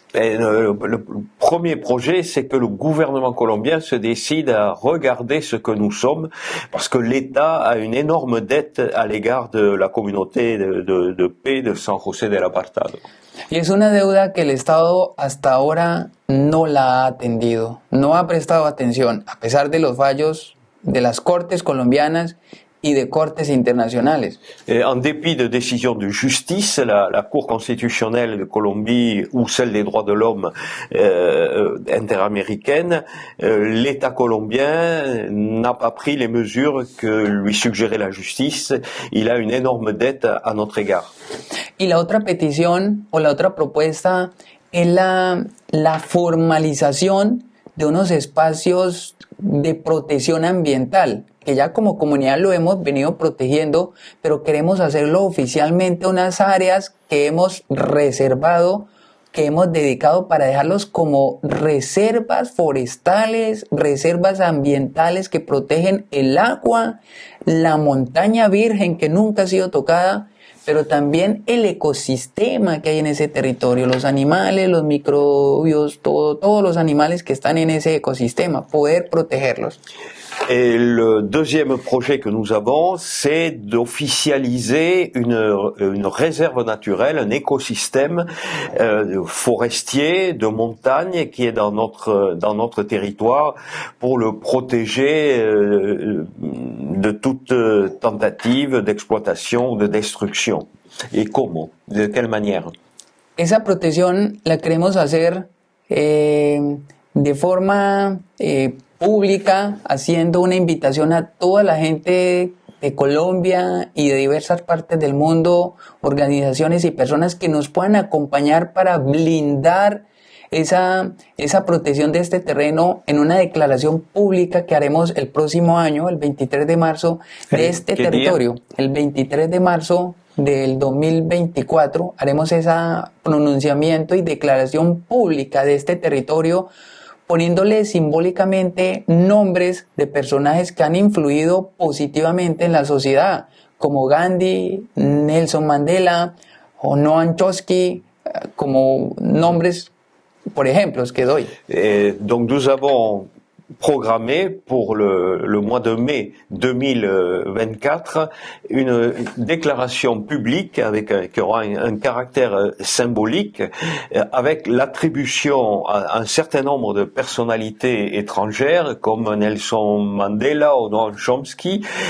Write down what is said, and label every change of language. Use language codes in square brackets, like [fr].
[fr] Le premier projet, c'est que le gouvernement colombien se décide à regarder ce que nous sommes, parce que l'État a une énorme dette à l'égard de la communauté de paix de San José del Apartado. [es] Y es una deuda que el Estado hasta ahora no la ha atendido, no ha prestado atención, a pesar de los fallos de las Cortes colombianas y de cortes internacionales. [fr] En dépit de décisions de justice, la Cour constitutionnelle de Colombie ou celle des droits de l'homme interaméricaine, l'État colombien n'a pas pris les mesures que lui suggérait la justice. Il a une énorme dette à notre égard. [es] Y la otra petición o la otra propuesta es la formalización de unos espacios de protección ambiental, que ya como comunidad lo hemos venido protegiendo, pero queremos hacerlo oficialmente, unas áreas que hemos reservado, que hemos dedicado para dejarlos como reservas forestales, reservas ambientales que protegen el agua, la montaña virgen que nunca ha sido tocada, pero también el ecosistema que hay en ese territorio, los animales, los microbios, todos los animales que están en ese ecosistema, poder protegerlos. [fr] Et le deuxième projet que nous avons, c'est d'officialiser une réserve naturelle, un écosystème forestier de montagne qui est dans notre territoire pour le protéger de toute tentative d'exploitation ou de destruction. Et comment? De quelle manière? [es] Esa protección la queremos hacer de forma pública, haciendo una invitación a toda la gente de Colombia y de diversas partes del mundo, organizaciones y personas que nos puedan acompañar para blindar esa protección de este terreno en una declaración pública que haremos el próximo año, el 23 de marzo, de este territorio. El 23 de marzo del 2024 haremos ese pronunciamiento y declaración pública de este territorio, poniéndole simbólicamente nombres de personajes que han influido positivamente en la sociedad, como Gandhi, Nelson Mandela o Noam Chomsky, como nombres, por ejemplos que doy. [fr] Donc nous avons programmé pour le mois de mai 2024 une déclaration publique qui aura un caractère symbolique avec l'attribution à un certain nombre de personnalités étrangères comme Nelson Mandela ou Noam Chomsky.